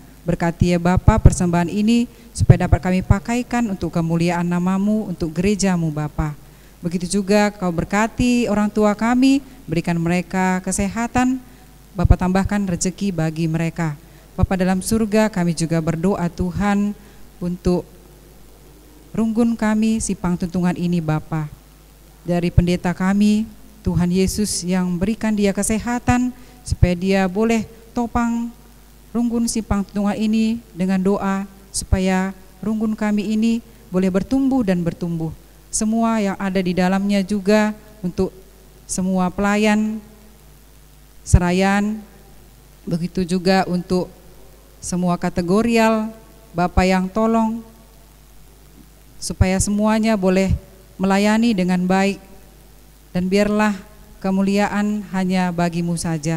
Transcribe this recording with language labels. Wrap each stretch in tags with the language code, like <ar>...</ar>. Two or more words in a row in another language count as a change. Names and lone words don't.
<id>Berkati ya Bapa persembahan ini supaya dapat kami pakaikan untuk kemuliaan nama-Mu, untuk gereja-Mu Bapa. Begitu juga Kau berkati orang tua kami, berikan mereka kesehatan, Bapa tambahkan rezeki bagi mereka. Bapa dalam surga, kami juga berdoa Tuhan untuk runggun kami simpang tuntungan ini Bapa. Dari pendeta kami, Tuhan Yesus yang berikan dia kesehatan, supaya dia boleh topang runggun simpang tuntungan ini dengan doa, supaya runggun kami ini boleh bertumbuh dan bertumbuh. Semua yang ada di dalamnya juga untuk semua pelayan, serayan, begitu juga untuk semua kategorial, Bapa yang tolong, supaya semuanya boleh melayani dengan baik, dan biarlah kemuliaan hanya bagi-Mu saja.</id>